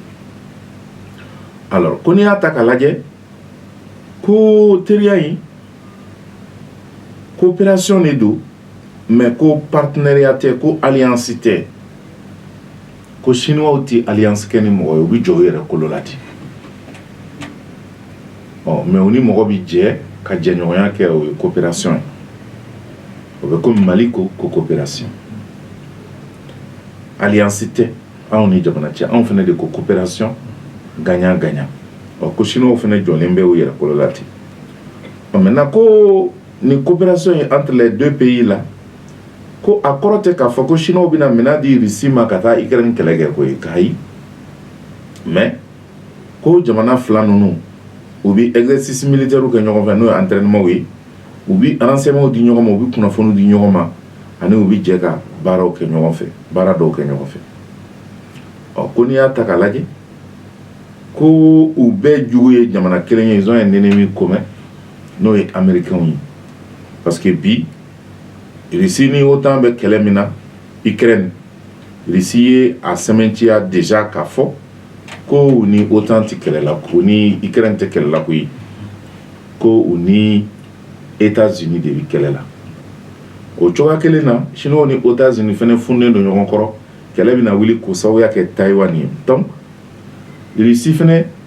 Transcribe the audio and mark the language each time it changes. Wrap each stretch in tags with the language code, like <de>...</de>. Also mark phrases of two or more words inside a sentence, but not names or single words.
<bm>alors ko n'i y'a ta k'a lajɛ ko teriya</bm> <fr>in coopération</fr> <bm>de do mais ko partenariat tɛ ko alliance tɛ ko Chinois ti alliance kɛ ni mɔgɔ ye u bi jɔ u yɛrɛ kolo la ten mais u ni mɔgɔ bi jɛ ka jɛɲɔgɔnya kɛ o ye coopération ye o bɛ komi Mali ko coopération alliance tɛ anw ni jamana cɛ anw fɛnɛ de ko</bm> <fr>coopération gagnant gagnant</fr> <bm>ko Chinois fɛnɛ jɔlen bɛ u yɛrɛ kolo la ten maintenant ko ni coopération</bm> <fr>est entre les deux pays là</fr> <bm>ko a kɔrɔ tɛ k'a fɔ ko Chinois bɛna minɛn di Russie ma ka taa Ukraine kɛlɛ kɛ ko ye k'ayi mais ko jamana fila ninnu u bi</bm> <fr>exercice militaire</fr> <bm>kɛ ɲɔgɔn fɛ n'o ye entraînement ye u bi renseignement di ɲɔgɔn ma u bi kunnafoni di ɲɔgɔn ma ani u bi jɛ ka baaraw kɛ ɲɔgɔn fɛ baara dɔw kɛ ɲɔgɔn fɛ ko n'i y'a ta k'a lajɛ ko u bɛɛ jugu ye jamana kelen ye</bm> <fr>ils ont un ennemi commun</fr> <bm>n'o ye américains ye</bm> <fr>parce que</fr> <bm>bi Russie ni OTAN bɛ kɛlɛ min na Ukraine Russie ye a sɛmɛntiya déjà k'a fɔ ko u ni OTAN tɛ kɛlɛ la ko ni Ukraine tɛ kɛlɛ la koyi ko u ni États-Unis de bi kɛlɛ la o cogoya kelen na Chinois ni États-Unis fɛnɛ funnen don ɲɔgɔn kɔrɔ kɛlɛ bɛna wuli k'o sababuya kɛ Taïwan ye donc Russie fɛnɛ</bm>